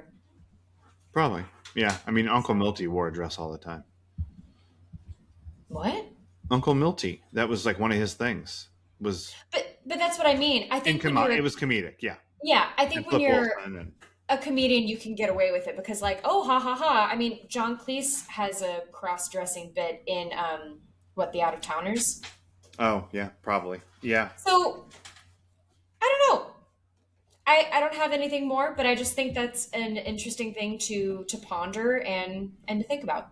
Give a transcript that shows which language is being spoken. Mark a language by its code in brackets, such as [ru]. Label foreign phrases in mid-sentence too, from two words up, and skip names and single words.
[en] Probably. Yeah. I mean, Uncle Milty wore a dress all the time. What? Uncle Milty. That was like one of his things. Was But that's what I mean. I think when you're it was comedic. Yeah. yeah, I think And when Flip you're Wilson and a comedian, you can get away with it because like, oh ha ha ha. I mean, John Cleese has a cross-dressing bit in what the Out of Towners. oh yeah, probably yeah. So I don't know. I don't have anything more, but I just think that's an interesting thing to ponder and to think about.